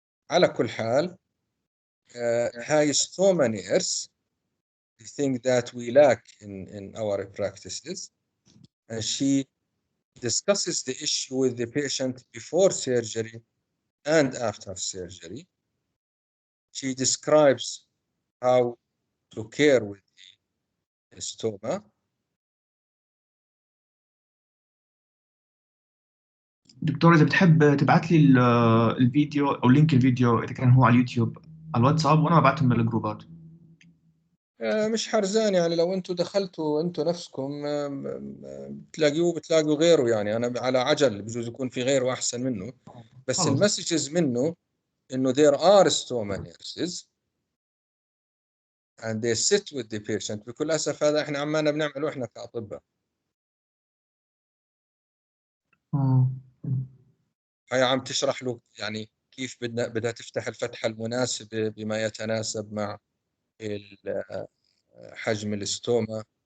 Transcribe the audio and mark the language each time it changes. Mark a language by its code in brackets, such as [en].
[ar] على كل حال هاي [en] so many errors the thing that we lack in our practices, and she discusses the issue with the patient before surgery and after surgery. She describes how to care with the stoma. [ar] دكتور إذا بتحب تبعت لي الفيديو أو لينك الفيديو إذا كان هو على اليوتيوب على الواتساب، وأنا ببعتهم للجروبات. مش حرزان يعني، لو انتم دخلتوا انتم نفسكم بتلاقوا غيره يعني. انا على عجل بجوز يكون في غيره احسن منه، بس خلص. المسجز منه انه [en] there are stoma nurses and they sit with the patient. [ar] بكل اسف هذا احنا عمالنا بنعمله احنا كاطباء. هي عم تشرح له يعني كيف بدها تفتح الفتحة المناسبة بما يتناسب مع حجم الاستوما.